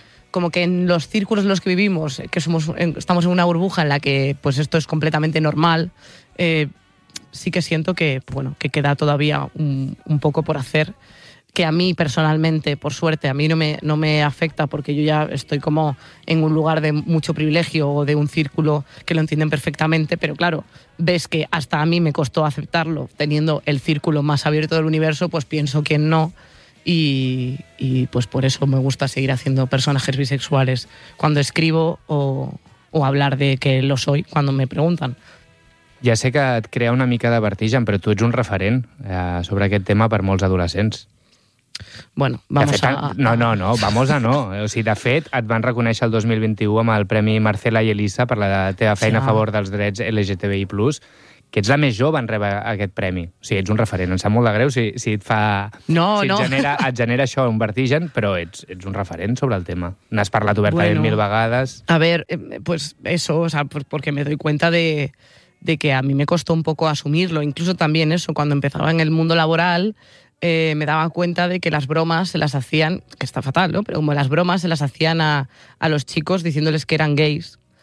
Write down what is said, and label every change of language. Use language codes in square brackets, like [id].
[es] como que en los círculos en los que vivimos, que estamos en una burbuja en la que pues esto es completamente normal, sí que siento que, bueno, que queda todavía un poco por hacer, que a mí personalmente, por suerte, a mí no me afecta porque yo ya estoy como en un lugar de mucho privilegio o de un círculo que lo entienden perfectamente, pero claro, ves que hasta a mí me costó aceptarlo teniendo el círculo más abierto del universo, pues pienso que no. Y pues por eso me gusta seguir haciendo personajes bisexuales cuando escribo o hablar de que lo soy cuando me preguntan. [ca] Ja sé que et crea una mica de vertigen, però tu ets un referent sobre aquest tema per molts adolescents. [es] Bueno, vamos a... No, vamos a no. [ca] O sigui, de fet, et van reconèixer el 2021 amb el Premi Marcela i Elisa per la teva feina a favor dels drets LGTBI+. Que ets la més jove en rebre aquest premi. O sigui, ets un referent. Em sap molt de greu si et fa... No, si no. Et genera això, un vertigen, però ets un referent sobre el tema. N'has parlat obertament mil vegades. [es] A ver, pues eso, o sea, porque me doy cuenta de que a mí me costó un poco asumirlo. Incluso también eso, cuando empezaba en el mundo laboral, me daba cuenta de que las bromas se las hacían, que está fatal, ¿no? Pero como las bromas se las hacían a los chicos diciéndoles que eran gays.